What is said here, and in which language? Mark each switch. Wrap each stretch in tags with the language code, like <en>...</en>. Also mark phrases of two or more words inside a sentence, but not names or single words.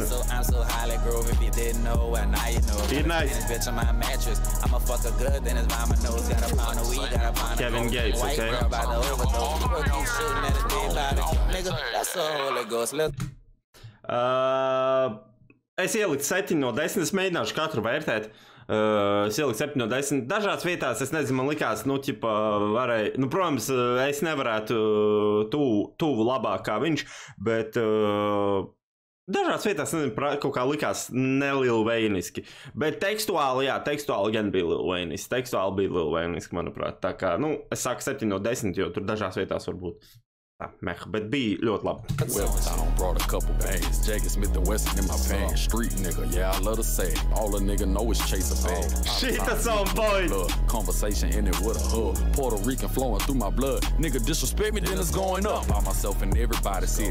<en>I'm so highly groove. If you didn't know, well now you know. Be nice. Bitch on my mattress. I'ma fuck her good, then it's mama knows. Got a pound of weed, got a pound of Kevin Gates, white okay. girl about to overdose. People keep shooting at a dead body. Nigga, that's a Holy Ghost. Look.</en> <lv>Es ieliku 7 no 10, es mēģināšu katru vērtēt. Es ieliku 7 no 10. Dažās vietās, es nezinu, man likās, varēja, protams, es nevarētu tuvu labāk kā viņš, bet dažās vietās, nezinu, kaut kā likās nelilveiniski. Bet tekstuāli gan bija lilveiniski. Tekstuāli bija lilveiniski, manuprāt. Tā kā, es saku 7 no 10, jo tur dažās vietās var būt. Bet bija ļoti labi.</lv> <en>Well, brought a couple bands. Jagged Smith and Wesson in my pants. Street nigga, yeah, I love to say. All a nigga know is chase a bag. Shit, that's on point. Conversation in it with a hug. Puerto Rican flowing through my blood. Nigga disrespect me, then it's going up. By myself and everybody city.</en>